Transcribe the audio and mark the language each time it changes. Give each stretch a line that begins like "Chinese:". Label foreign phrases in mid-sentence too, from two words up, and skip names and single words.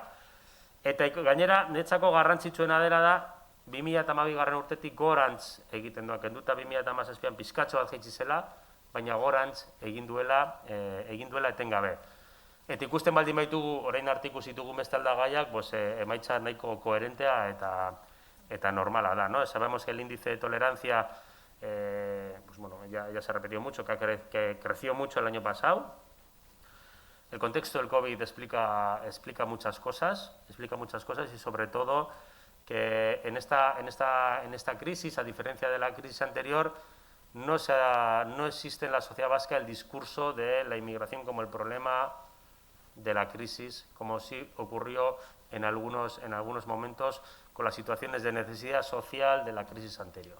Basque: Eta gainera, netzako garrantzitsuena dela da, 2012 urtetik gorantz egiten duak, kenduta 2017an pizkatxo bat jaitsi zela, baina gorantz egin duela etengabe. Eta ikusten baldin baitugu, orain arte ikusi ditugun beste aldagaiak, emaitza nahiko koherentea eta normala da,
Spanish: ¿no? Sabemos que el índice de tolerancia, pues bueno, ya se ha repetido mucho, que creció mucho el año pasado. El contexto del COVID explica muchas cosas y sobre todo que en esta crisis, a diferencia de la crisis anterior, no existe en la sociedad vasca el discurso de la inmigración como el problema de la crisis, como sí ocurrió en algunos momentos con las situaciones de necesidad social de la crisis anterior.